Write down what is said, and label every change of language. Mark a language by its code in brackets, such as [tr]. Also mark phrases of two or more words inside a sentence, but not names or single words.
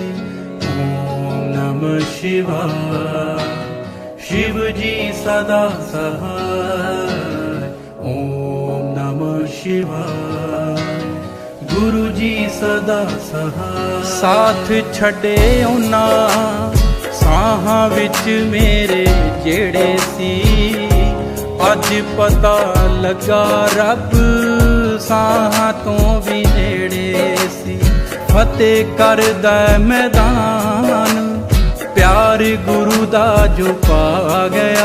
[hi] ਓਮ ਨਮः शिवाय शिव जी सदा सहाय। ओम नमः शिवाय गुरु जी सदा सहाय। [pa] ਸਾਥ ਛੜੇ ਉਹਨਾਂ ਸਾਹਾਂ ਵਿੱਚ ਮੇਰੇ ਜਿਹੜੇ ਸੀ। ਅੱਜ ਪਤਾ ਲੱਗਾ ਰੱਬ ਸਾਹਾਂ ਤੋਂ ਵੀ ਨੇੜੇ ਸੀ। ਫਤਿਹ ਕਰਦਾ ਮੈਦਾਨ ਪਿਆਰ ਗੁਰੂ ਦਾ ਜੋ ਪਾ ਗਿਆ।